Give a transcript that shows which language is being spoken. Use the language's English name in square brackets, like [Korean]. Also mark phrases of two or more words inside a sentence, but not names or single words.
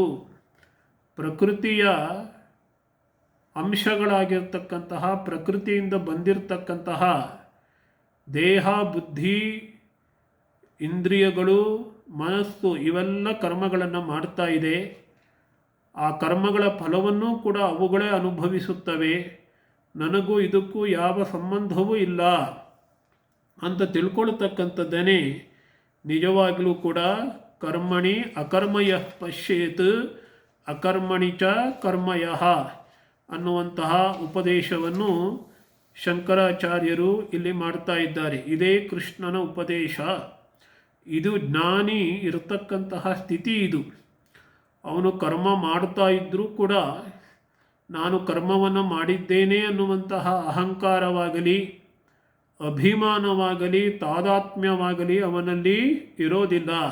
[Kannada] ಪ್ರಕೃತಿಯ ಅಂಶಗಳಾಗಿರ್ತಕ್ಕಂತಹ, ಪ್ರಕೃತಿಯಿಂದ ಬಂದಿರತಕ್ಕಂತಹ ದೇಹ, ಬುದ್ಧಿ, ಇಂದ್ರಿಯಗಳು, ಮನಸ್ಸು ಇವೆಲ್ಲ ಕರ್ಮಗಳನ್ನು ಮಾಡ್ತಾ ಇದೆ. ಆ ಕರ್ಮಗಳ ಫಲವನ್ನೂ ಕೂಡ ಅವುಗಳೇ ಅನುಭವಿಸುತ್ತವೆ. ನನಗೂ ಇದಕ್ಕೂ ಯಾವ ಸಂಬಂಧವೂ ಇಲ್ಲ ಅಂತ ತಿಳ್ಕೊಳ್ತಕ್ಕಂಥದ್ದೇನೆ ನಿಜವಾಗಲೂ ಕೂಡ [Sanskrit] ಕರ್ಮಣಿ ಅಕರ್ಮಯ ಪಶ್ಯೇತ್ ಅಕರ್ಮಣಿ ಚ ಕರ್ಮಯಃ [Kannada] ಅನ್ನುವಂತಹ ಉಪದೇಶವನ್ನು ಶಂಕರಾಚಾರ್ಯರು ಇಲ್ಲಿ ಮಾಡ್ತಾ ಇದ್ದಾರೆ. ಇದೇ ಕೃಷ್ಣನ ಉಪದೇಶ. ಇದು ಜ್ಞಾನಿ ಇರತಕ್ಕಂತಹ ಸ್ಥಿತಿ. ಇದು ಅವನು ಕರ್ಮ ಮಾಡ್ತಾ ಇದ್ದರೂ ಕೂಡ ನಾನು ಕರ್ಮವನ್ನು ಮಾಡಿದ್ದೇನೆ ಅನ್ನುವಂತಹ ಅಹಂಕಾರವಾಗಲಿ, ಅಭಿಮಾನವಾಗಲಿ, ತಾದಾತ್ಮ್ಯವಾಗಲಿ ಅವನಲ್ಲಿ ಇರೋದಿಲ್ಲ.